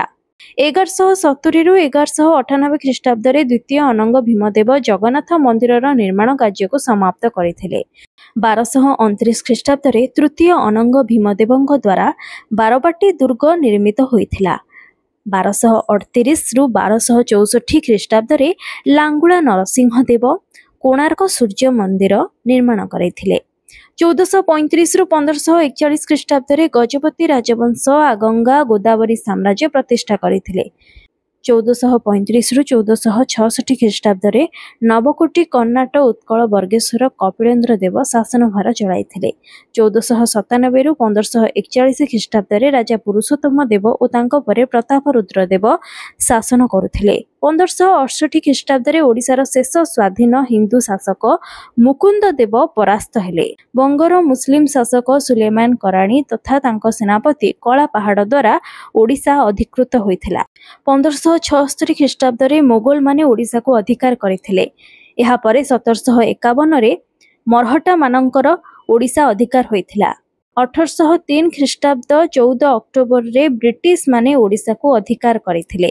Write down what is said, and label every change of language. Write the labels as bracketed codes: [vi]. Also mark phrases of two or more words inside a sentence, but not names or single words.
[or] 1170ରୁ 1198 ଖ୍ରୀଷ୍ଟାବ୍ଦରେ ଦ୍ୱିତୀୟ ଅନଙ୍ଗ ଭୀମଦେବ ଜଗନ୍ନାଥ ମନ୍ଦିରର ନିର୍ମାଣ କାର୍ଯ୍ୟକୁ ସମାପ୍ତ କରିଥିଲେ। 1229 ଖ୍ରୀଷ୍ଟାବ୍ଦରେ ତୃତୀୟ ଅନଙ୍ଗ ଭୀମଦେବଙ୍କ ଦ୍ୱାରା ବାରବାଟୀ ଦୁର୍ଗ ନିର୍ମିତ ହୋଇଥିଲା। 1238 ରୁ 1264 ଖ୍ରୀଷ୍ଟାବ୍ଦରେ ଲାଙ୍ଗୁଳା ନରସିଂହଦେବ କୋଣାର୍କ ସୂର୍ଯ୍ୟ ମନ୍ଦିର ନିର୍ମାଣ କରିଥିଲେ। 1435 ରୁ 1541 ଖ୍ରୀଷ୍ଟାବ୍ଦରେ ଗଜପତି ରାଜବଂଶ ଆଗଙ୍ଗା ଗୋଦାବରୀ ସାମ୍ରାଜ୍ୟ ପ୍ରତିଷ୍ଠା କରିଥିଲେ। 1435 ରୁ 1466 ଖ୍ରୀଷ୍ଟାବ୍ଦରେ ନବକୋଟି କର୍ଣ୍ଣାଟ ଉତ୍କଳ ବର୍ଗେଶ୍ୱର କପିଳେନ୍ଦ୍ର ଦେବ ଶାସନଭାର ଚଳାଇଥିଲେ। 1497 ରୁ 1541 ଖ୍ରୀଷ୍ଟାବ୍ଦରେ ରାଜା ପୁରୁଷୋତ୍ତମ ଦେବ ଓ ତାଙ୍କ ପରେ ପ୍ରତାପରୁଦ୍ର ଦେବ ଶାସନ କରୁଥିଲେ। 1568 ଖ୍ରୀଷ୍ଟାବ୍ଦରେ ଓଡ଼ିଶାର ଶେଷ ସ୍ୱାଧୀନ ହିନ୍ଦୁ ଶାସକ ମୁକୁନ୍ଦ ଦେବ ପରାସ୍ତ ହେଲେ। ବଙ୍ଗର ମୁସଲିମ ଶାସକ ସୁଲେମାନ କରାଣୀ ତଥା ତାଙ୍କ ସେନାପତି କଳା ପାହାଡ଼ ଦ୍ୱାରା ଓଡ଼ିଶା ଅଧିକୃତ ହୋଇଥିଲା। 1576 ଖ୍ରୀଷ୍ଟାବ୍ଦରେ ମୋଗଲ ମାନେ ଓଡ଼ିଶା କୁ ଅଧିକାର କରିଥିଲେ। ଏହା ପରେ 1751 ରେ ମରହଟ୍ଟା ମାନଙ୍କର ଓଡ଼ିଶା ଅଧିକାର ହୋଇଥିଲା। 1803 ଖ୍ରୀଷ୍ଟାବ୍ଦ 14 ଅକ୍ଟୋବର ରେ ବ୍ରିଟିଶ ମାନେ ଓଡ଼ିଶା କୁ ଅଧିକାର କରିଥିଲେ।